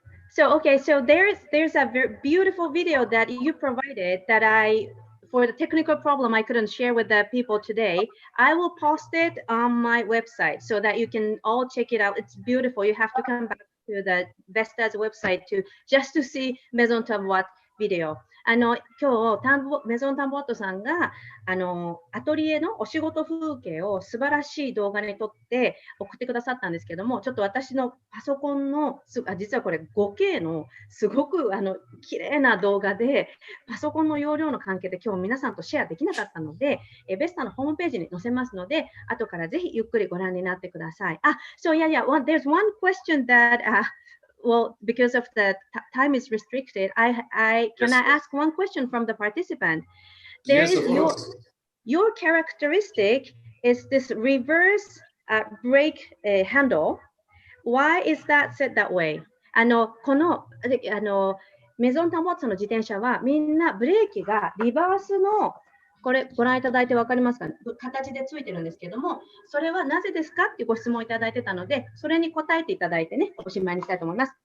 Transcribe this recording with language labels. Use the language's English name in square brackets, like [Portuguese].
[English] So there's a very beautiful video that you provided that for the technical problem I couldn't share with the people today. I will post it on my website so that you can all check it out. It's beautiful. You have to come back to the VESTA's website just to see Maison Tamboat video. [Japanese] 今日メゾンタンボットさんがアトリエのお仕事風景を素晴らしい動画に撮って送ってくださったんですけども、ちょっと私のパソコンの実はこれ 5K のすごく綺麗な動画で、パソコンの容量の関係で今日皆さんとシェアできなかったので、VESTAのホームページに載せますので、後からぜひゆっくりご覧になってください。 [English] So there's one question that well, because of the time is restricted, can I ask one question from the participant? Your characteristic is this reverse brake handle. Why is that set that way? [Japanese] このメゾンタンボットの自転車はみんなブレーキがリバースのこれご覧いただいて分かりますかね、形でついてるんですけども、それはなぜですかっていうご質問をいただいてたので、それに答えていただいてね、おしまいにしたいと思います。